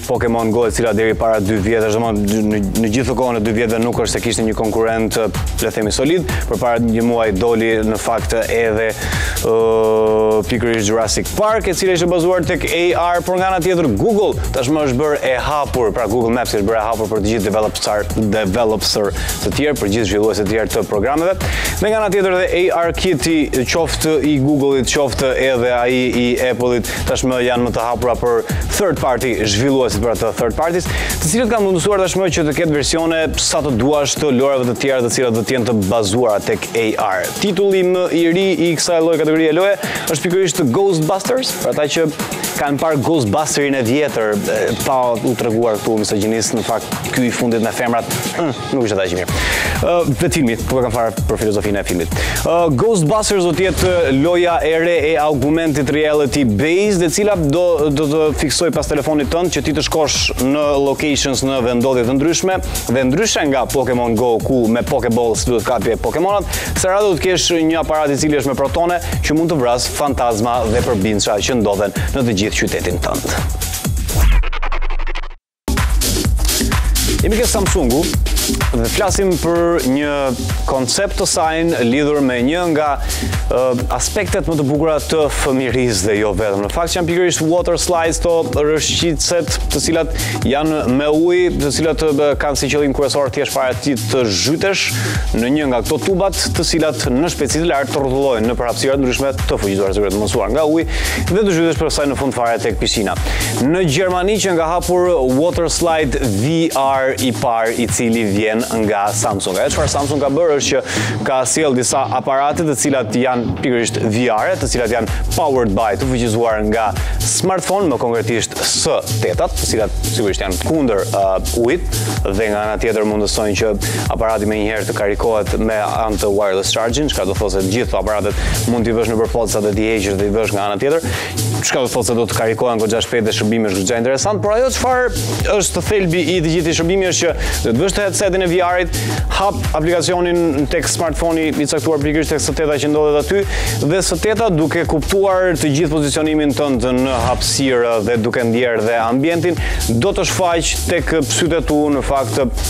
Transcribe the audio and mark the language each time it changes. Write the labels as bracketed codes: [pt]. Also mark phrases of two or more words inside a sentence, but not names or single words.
[sq] Pokemon Go, e cila deri para 2 vjetësh, në gjithë kohën e 2 vjetëve nuk është se kishte një konkurrent, le themi solid, përpara një muaj doli në fakt edhe pikërisht Jurassic Park, e cila ishte bazuar tek AR, por nga ana tjetër Google tashmë është bërë e hapur, pra Google Maps është bërë e hapur për të gjithë developer të tjerë, për gjithë zhvilluesit të tjerë të programeve. Dhe nga ana tjetër dhe AR Kitty, qoftë i Google-it, qoftë edhe ai i Apple-it, tashmë janë më të hapura për [en] third party [sq] zhvilluesit për atë [en] third parties, [sq] të cilët kanë mundësuar tashmë që të ketë versione sa të duash të lorave të tjera të cilat do të jenë të bazuara tek AR. Titulli më i ri i kësaj lloji kategorie loje është pikërisht Ghostbusters, për ata që kanë parë Ghostbusterin e vjetër, pa u treguar këtu misogjinistë, në fakt ky i fundit me femrat nuk ishte aq i mirë. Vetë filmi, po kam fare për filozofinë e filmit. Ghostbusters do të jetë loja e re e [en] augmented reality based, [sq] e cila do të fiksoj pas telefonit tënd që ti të shkosh në locations në vendodhje të ndryshme, dhe ndryshe nga Pokemon Go ku me Pokeballs duhet kapje Pokemonat, sëra do të kesh një aparat i cili është me protone që mund të vras fantazma dhe përbindshra që ndodhen në të gjithë qytetin tënd. Jemi ke Samsungu dhe flasim për një koncept të saj lidhur me një nga aspektet më të bukura të fëmirisë dhe jo vetëm. Në fakt janë pikërisht [en] water slides, [sq] to rëshqicet të cilat janë me ujë, të cilat kanë si qëllim kryesor thjesht fare ti të zhytesh në një nga këto tubat, të cilat në shpejtësi të lartë të rrotullojnë në hapësira të ndryshme të fuqizuar sigurisht të mësuar nga uji dhe të zhytesh përsa në fund fare tek piscina. Në Gjermani që nga hapur [en] water slide [sq] VR i parë, i cili vjen nga Samsung. Çfarë Samsung ka bërë është që ka sjell disa aparate të cilat janë pikërisht VR, të cilat janë [en] powered by, [sq] të fuqizuar nga smartphone, më konkretisht S8-at, të cilat sigurisht janë kundër ujit, dhe nga ana tjetër mundësojnë që aparati menjëherë të karikohet me anë të [en] wireless charging, [sq] çka do të thotë se gjithë aparatet mund t'i vësh nëpër poca dhe t'i heqësh dhe i vësh nga ana tjetër, çka do të thotë se do të karikohen goxha shpejt dhe shërbimi është goxha interesant, por ajo çfarë është thelbi i të gjithë shërbimi është që do të vësh të headsetin e VR-it, hap aplikacionin tek smartphone-i i caktuar pikërisht tek S8-a që ndodhet aty, dhe S8-a duke kuptuar të gjithë pozicionimin tënd në hapësirë dhe duke ndjerë dhe ambientin, do të shfaq tek sytë tu në fakt